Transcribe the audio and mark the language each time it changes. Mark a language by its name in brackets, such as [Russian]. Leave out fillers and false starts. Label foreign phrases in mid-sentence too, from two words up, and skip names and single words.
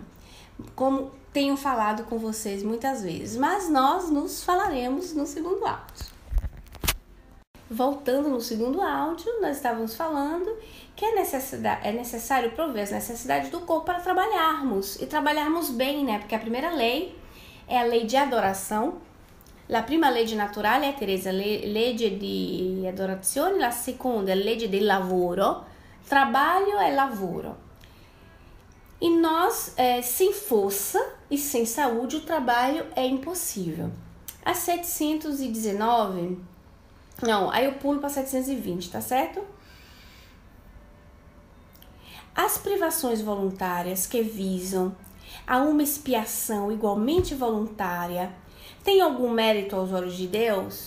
[Portuguese] Como tenho falado com vocês muitas vezes, mas nós nos falaremos no segundo áudio. Voltando no segundo áudio, nós estávamos falando que é necessário prover as necessidades do corpo para trabalharmos, e trabalharmos bem, né? Porque a primeira lei é a lei de adoração. [Italian] La prima legge naturale, Teresa, legge di adorazione, la seconda è legge del lavoro. [Portuguese] Trabalho é lavoro. E nós, sem força e sem saúde, o trabalho é impossível. A 719, não, aí eu pulo para 720, tá certo? As privações voluntárias que visam a uma expiação igualmente voluntária têm algum mérito aos olhos de Deus?